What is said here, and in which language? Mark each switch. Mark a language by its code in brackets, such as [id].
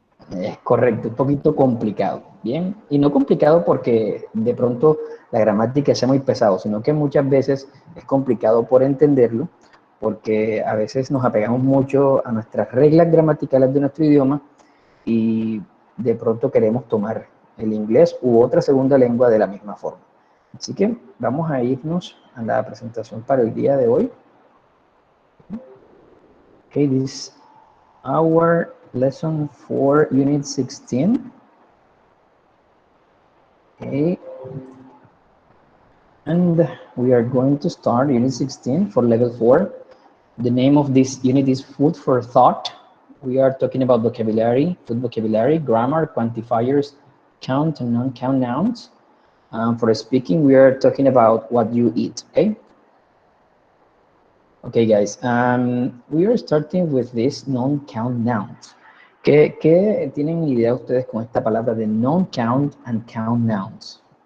[es] Es correcto, un poquito complicado, ¿bien? Y no complicado porque de pronto la gramática sea muy pesado, sino que muchas veces es complicado por entenderlo, porque a veces nos apegamos mucho a nuestras reglas gramaticales de nuestro idioma y de pronto queremos tomar el inglés u otra segunda lengua de la misma forma. Así que vamos a irnos a la presentación para el día de hoy. [en] Okay, this is our lesson for Unit 16. Okay, and we are going to start Unit 16 for Level 4. The name of this unit is Food for Thought. We are talking about vocabulary, food vocabulary, grammar, quantifiers, count and non-count nouns. For speaking, we are talking about what you eat, okay? Okay, guys, we are starting with this non-count nouns. [es] ¿Qué tienen idea ustedes con esta palabra de [en] non-count and count nouns?